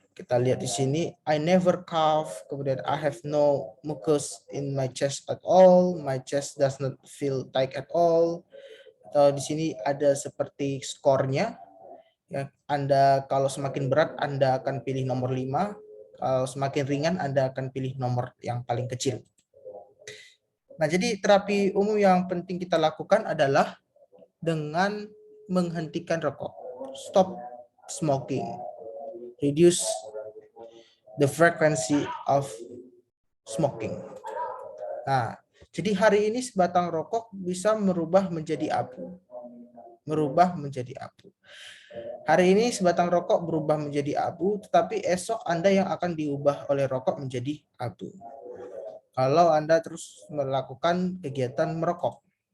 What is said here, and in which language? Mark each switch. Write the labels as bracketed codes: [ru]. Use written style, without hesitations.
[id] Kita lihat di sini, [en] I never cough, kemudian I have no mucus in my chest at all, my chest does not feel tight at all. [id] Atau di sini ada seperti skornya. Ya, Anda kalau semakin berat Anda akan pilih nomor 5, kalau semakin ringan Anda akan pilih nomor yang paling kecil. Nah, jadi terapi umum yang penting kita lakukan adalah dengan menghentikan rokok. [en] Stop smoking. Reduce the frequency of smoking. [id] Nah, jadi hari ini sebatang rokok bisa merubah menjadi abu. Merubah menjadi abu. Hari ini sebatang rokok berubah menjadi abu, tetapi esok Anda yang akan diubah oleh rokok menjadi abu. Kalau Anda terus melakukan kegiatan merokok.